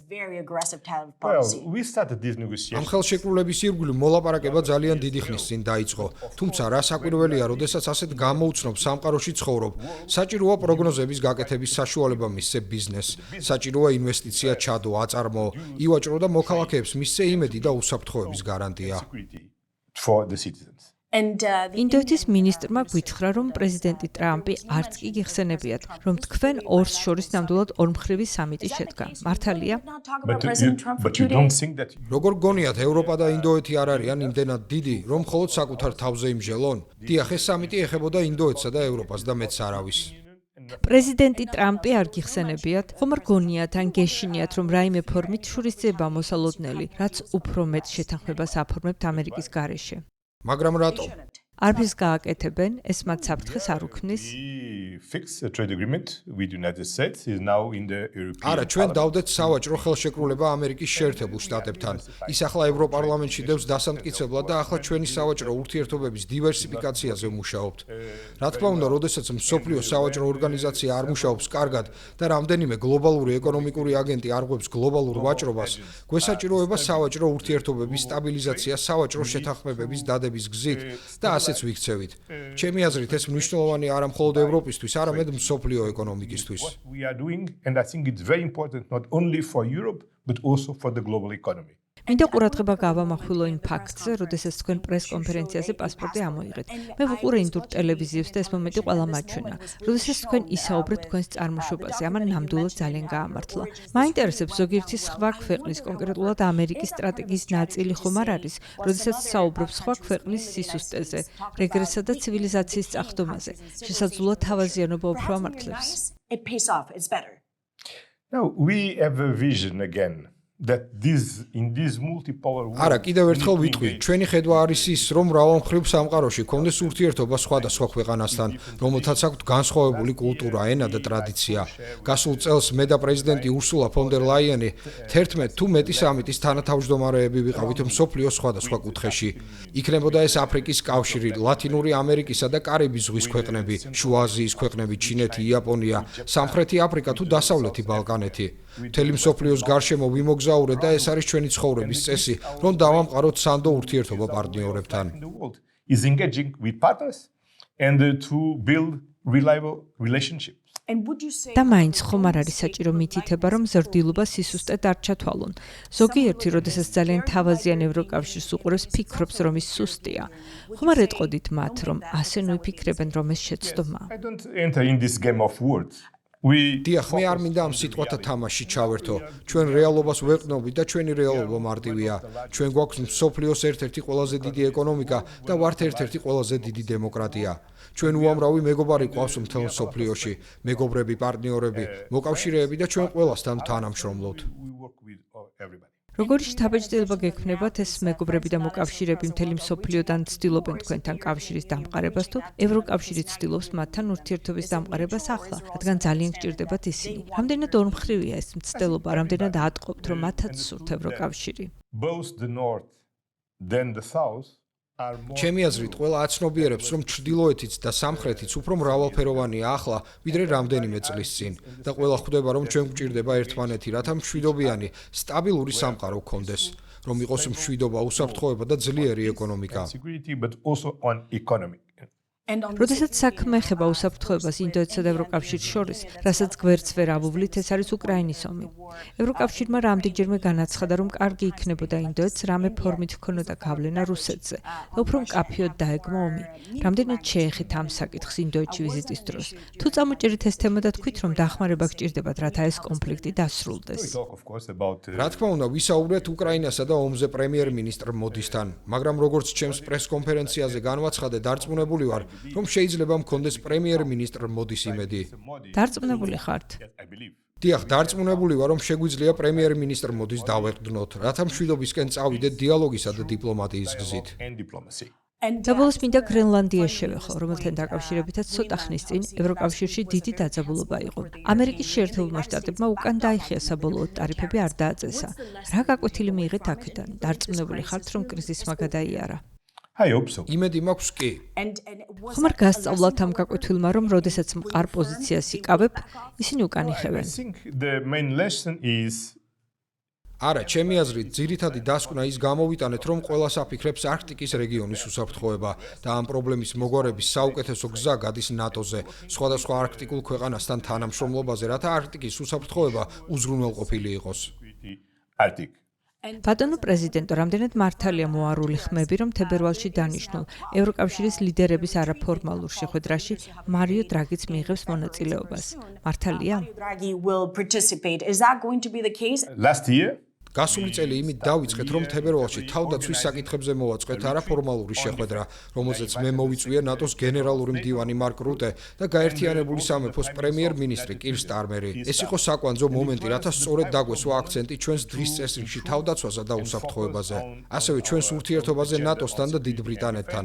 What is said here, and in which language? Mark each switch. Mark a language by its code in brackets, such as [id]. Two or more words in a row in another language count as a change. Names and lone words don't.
[ka] ამ ხელშეკრულების ირგვლივ მოლაპარაკება ძალიან დიდი ხნის წინ დაიწყო, თუმცა რა საკვირველია, როდესაც ასეთ გამოუცნობ სამყაროში ცხოვრობ, საჭიროა პროგნოზების გაკეთების საშუალება მისცე ბიზნესს, საჭიროა ინვესტიცია ჩადო, აწარმოო, ივაჭრო და მოქალაქეებს მისცე იმედი და უსაფრთხოების გარანტია. [en] For the citizens. [ka] ინდოეთის მინისტრმა გვითხრა, რომ პრეზიდენტი ტრამპი არც კი გიხსენებიათ, რომ თქვენ ორს შორის ნამდვილად ორმხრივი სამიტი შედგა. მართალია? [en] But you don't think that [ka] როგორ გონიათ ევროპა და ინდოეთი არ არიან იმდენად დიდი, რომ მხოლოდ საკუთარ თავზე იმჟელონ? დიახ, ეს სამიტი ეხებოდა ინდოეთსა და ევროპას და მეც არავის. პრეზიდენტი ტრამპი არ გიხსენებიათ, ხომ არ გონიათ ან გეშინიათ, რომ რაიმე ფორმით შურისძიება მოსალოდნელი, რაც უფრო მეტ შეთანხმებას აფორმებთ ამერიკის გარეშე. მაგრამ რატომ? არაფერს გააკეთებენ, ეს მათ საფრთხეს არ უქმნის. [en] we fixed a trade agreement with the United States is now in the European [ka] არა, ჩვენ დავდეთ სავაჭრო ხელშეკრულება ამერიკის შეერთებულ შტატებთან. ის ახლა ევროპარლამენტში დევს დასამტკიცებლად და ახლა ჩვენი სავაჭრო ურთიერთობების დივერსიფიკაციაზე ვმუშაობთ. რა თქმა უნდა, როდესაც მსოფლიო სავაჭრო ორგანიზაცია არ მუშაობს კარგად და რამდენიმე გლობალური ეკონომიკური აგენტი არღვევს გლობალურ ვაჭრობას, გვესაჭიროება სავაჭრო ურთიერთობების სტაბილიზაცია სავაჭრო შეთანხმებების დადების გზით და ასეც ვიქცევით. ჩემი აზრით ეს მნიშვნელოვანი არა მხოლოდ ევროპისთვის, არამედ მსოფლიო ეკონომიკისთვის. [en] What we are doing, and I think it's very important not only for Europe but also for the global economy. [ka] მინდა ყურადღება გავამახვილო იმ ფაქტზე, როდესაც თქვენ პრეს-კონფერენციაზე პასპორტი ამოიღეთ. მე ვუყურე ინდურ ტელევიზიებს და ეს მომენტი ყველა მაჩვენა. როდესაც თქვენ ისაუბრეთ თქვენს წარმოშობაზე, ამან ნამდვილად ძალიან გაამართლა. მაინტერესებს ზოგიერთი სხვა ქვეყნის, კონკრეტულად ამერიკის სტრატეგიის ნაწილი ხომ არ არის, როდესაც საუბრობს სხვა ქვეყნის სისუსტეზე, რეგრესსა და ცივილიზაციის წახდომაზე. შესაძლოა თავაზიანობა უფრო ამართლებს. [en] Now we have a vision again that in this multipolar world [ka] არა, კიდევ ერთხელ ვიტყვი, ჩვენი ხედვა არის ის, რომ მრავალმხრივ სამყაროში გქონდეს ურთიერთობა სხვადასხვა ქვეყანასთან, რომელთაც აქვთ განსხვავებული კულტურა, ენა და ტრადიცია. გასულ წელს მე და პრეზიდენტი ურსულა ფონ დერ ლაიენი 11 თუ მეტი სამიტის თანათავმჯდომარეები ვიყავით მსოფლიოს სხვადასხვა კუთხეში. იქნებოდა ეს აფრიკის კავშირი, ლათინური ამერიკისა და კარიბის ზღვის ქვეყნები, შუა აზიის ქვეყნები, ჩინეთი, იაპონია, სამხრეთი აფრიკა თუ დასავლეთი ბალკანეთი. მთელი მსოფლიოს გარშემო ვიმოგზაურეთ და ეს არის ჩვენი ცხოვრების წესი, რომ დავამყაროთ სანდო ურთიერთობა პარტნიორებთან. [en] the world is engaging with partners and to build reliable relationships. [ka] და მაინც ხომ არ არის საჭირო მითითება, რომ ზრდილობა სისუსტედ არ ჩათვალონ. ზოგიერთი, როდესაც ძალიან თავაზიან ევროკავშირს უყურებს, ფიქრობს, რომ ის სუსტია. ხომ არ ეტყოდით მათ, რომ ასე ნუიფიქრებენ, რომ ეს შეცდომა? [en] I don't enter in this game of words. [ka] დიახ, მე არ მინდა ამ სიტყვათა თამაში ჩავერთო. ჩვენ რეალობას ვეყნობით და ჩვენი რეალობა მარტივია. ჩვენ გვაქვს მსოფლიოს ერთ-ერთი ყველაზე დიდი ეკონომიკა და ვართ ერთ-ერთი ყველაზე დიდი დემოკრატია. ჩვენ უამრავი მეგობარი გვყავს მთელ მსოფლიოში, მეგობრები, პარტნიორები, მოკავშირეები და ჩვენ ყველასთან თანამშრომლობთ. [en] We work with everybody. [ka] როგორი შთაბეჭდილება გექმნებათ ეს მეგობრები და მოკავშირეები მთელი მსოფლიოდან ცდილობენ თქვენთან კავშირის დამყარებას თუ ევროკავშირი ცდილობს მათთან ურთიერთობის დამყარებას ახლა, რადგან ძალიან გჭირდებათ ისინი. რამდენად ორმხრივია ეს მცდელობა, რამდენად ატყობთ, რომ მათაც სურთ ევროკავშირი? [en] Both the north then the south are more [ka] ჩემი აზრით, ყველა აცნობიერებს, რომ ჩრდილოეთიც და სამხრეთიც უფრო მრავალფეროვანია ახლა, ვიდრე რამდენიმე წლის წინ და ყველა ხვდება, რომ ჩვენ გვჭირდება ერთმანეთი, რათა მშვიდობიანი, სტაბილური სამყარო გქონდეს, რომ იყოს მშვიდობა, უსაფრთხოება და ძლიერი ეკონომიკა. [en] security but also on economy. [ka] როდესაც საქმე ეხება უსაფრთხოებას ინდოეთსა და ევროკავშირს შორის, რასაც გვერდს ვერ ავუვლით, ეს არის უკრაინის ომი. ევროკავშირმა რამდენჯერმე განაცხადა, რომ კარგი იქნებოდა ინდოეთს რამე ფორმით ჰქონოდა გავლენა რუსეთზე და უფრო მკაფიოდ დაეგმო ომი. რამდენად შეეხეთ ამ საკითხს ინდოეთში ვიზიტის დროს? თუ წამოჭერით ეს თემა და თქვით, რომ დახმარება გჭირდებათ, რათა ეს კონფლიქტი დასრულდეს. [en] We talk of course about [ka] რა თქმა უნდა, ვისაუბრეთ უკრაინასა და ომზე პრემიერ-მინისტრ მოდისთან, მაგრამ როგორც ჩემს პრეს-კონფერენციაზე განვაცხადე, დარწმუნებული ვარ, რომ შეიძლება მქონდეს პრემიერ-მინისტრ მოდის იმედი. დარწმუნებული ხართ? [en] I believe [ka] დიახ, დარწმუნებული ვარ, რომ შეგვიძლია პრემიერ-მინისტრ მოდის დავეყრდნოთ, რათა მშვიდობისკენ წავიდეთ დიალოგისა და დიპლომატიის გზით. [en] and diplomacy. [ka] და ბოლოს მინდა გრენლანდიას შევეხო, რომელთან დაკავშირებითაც ცოტა ხნის წინ ევროკავშირში დიდი დაძაბულობა იყო. ამერიკის შეერთებულმა შტატებმა უკან დაიხია საბოლოო ტარიფები არ დააწესა. რა გაკვეთილი მიიღეთ აქედან? დარწმუნებული ხართ, რომ კრიზისმა გადაიარა? [en] I hope so. [ka] იმედი მაქვს კი. ხომ არ გასწავლათ ამ გაკვეთილმა, რომ როდესაც მყარ პოზიციას იკავებ, ისინი უკან [en] I [ka] იხევენ. [en] think the main lesson is [ka] არა, ჩემი აზრით, ძირითადი დასკვნა ის გამოვიტანეთ, რომ ყველას აფიქრებს არქტიკის რეგიონის უსაფრთხოება და ამ პრობლემის მოგვარების საუკეთესო გზა გადის ნატოზე, სხვადასხვა არქტიკულ ქვეყანასთან თანამშრომლობაზე, რათა არქტიკის უსაფრთხოება უზრუნველყოფილი იყოს. Arctic. ბატონო პრეზიდენტო, რამდენად მართალია მოარული ხმები, რომ თებერვალში დანიშნულ ევროკავშირის ლიდერების არაფორმალურ შეხვედრაში მარიო დრაგიც მიიღებს მონაწილეობას. მართალია? [en] Last year, [ka] გასული წელი იმით დავიწყეთ, რომ თებერვალში თავდაცვის საკითხებზე მოვაწყეთ არაფორმალური შეხვედრა, რომელზეც მე მოვიწვია ნატოს გენერალური მდივანი მარკ რუტე და გაერთიანებული სამეფოს პრემიერ-მინისტრი კირ სტარმერი. ეს იყო საკვანძო მომენტი, რათა სწორედ დაგვესვა აქცენტი ჩვენს დღის წესრიგში თავდაცვასა და უსაფრთხოებაზე, ასევე ჩვენს ურთიერთობაზე ნატოსთან და დიდ ბრიტანეთთან.